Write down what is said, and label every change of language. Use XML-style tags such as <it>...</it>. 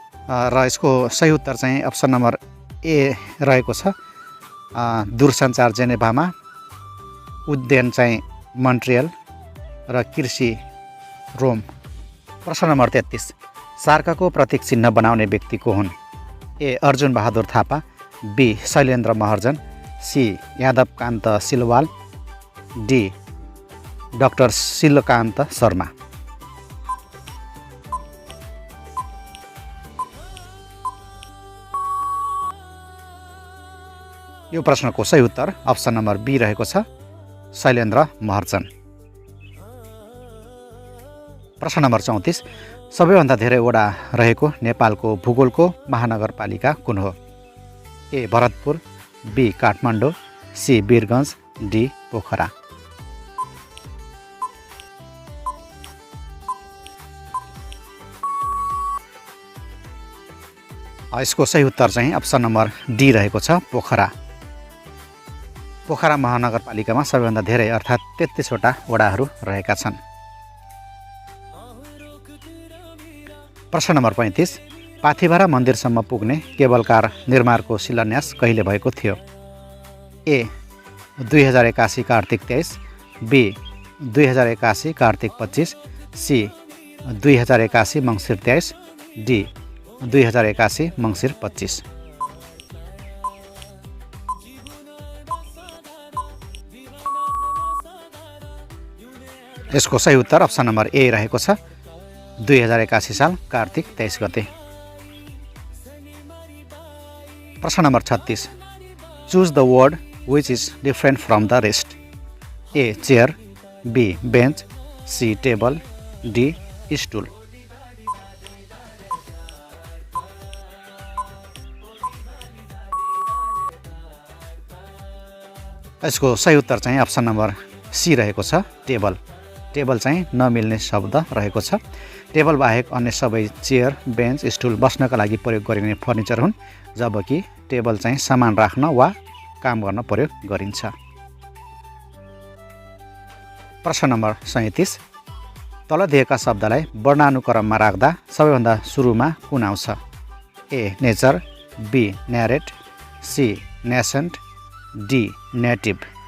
<ne>र यसको सही उत्तर चाहिँ अप्सन नम्बर ए रहेको छ। दूरसञ्चार जेनेभामा, उड्डयन चाहिँ मोन्ट्रियल र कृषि रोम। प्रश्न नम्बर 33 सार्काको प्रतीक चिन्ह बनाउने व्यक्ति को हुन्? ए Arjun Bahadur Thapa, be Shailendra Maharjan, C यादवकान्त Silwal, D doctor शिलकान्त Sharma. यो प्रश्नको सही उत्तर अप्सन नम्बर बी रहेको छ, शैलेन्द्र महर्जन। प्रश्न नम्बर 34 सबैभन्दा धेरै वडा रहेको नेपालको भूगोलको महानगरपालिका कुन हो? ए Bharatpur, be Kathmandu, C Birgunj, D Pokhara. यसको सही उत्तर चाहिँ अप्सन नम्बर डी रहेको छ, पोखरा। पोखरा महानगरपालिकामा सबैभन्दा धेरै अर्थात् 33वटा वडाहरू रहेका छन्। प्रश्न नम्बर 35, पाथिभरा मन्दिरसम्म पुग्ने केबल कार निर्माणको शिलान्यास कहिले भएको थियो? ए 2081 कार्तिक 23, be 2081 Kartik 25, C 2081 Mangsir 23, D 2081 मङ्सिर 25। यसको सही उत्तर अप्सन नम्बर ए रहेको छ, 2081 साल कार्तिक 23 गते।</ne> <en>प्रश्न number 36, choose the word which is different from the rest. A chair, B bench, C table, D stool.</en> <ne>यसको सही उत्तर चाहिँ अप्सन नम्बर सी रहेको छ, टेबल। टेबल चाहिँ नमिल्ने शब्द रहेको छ। टेबल बाहेक अन्य सबै चेयर, बेन्च, स्टुल बस्नका लागि प्रयोग गरिने फर्निचर हुन्, जबकि टेबल चाहिँ सामान राख्न वा काम गर्न प्रयोग गरिन्छ। प्रश्न नम्बर 37, तल दिएका शब्दलाई वर्णानुक्रममा राख्दा सबैभन्दा सुरुमा कुन आउँछ?</ne> <en>A nature, B narrate, C nascent, D native.</en>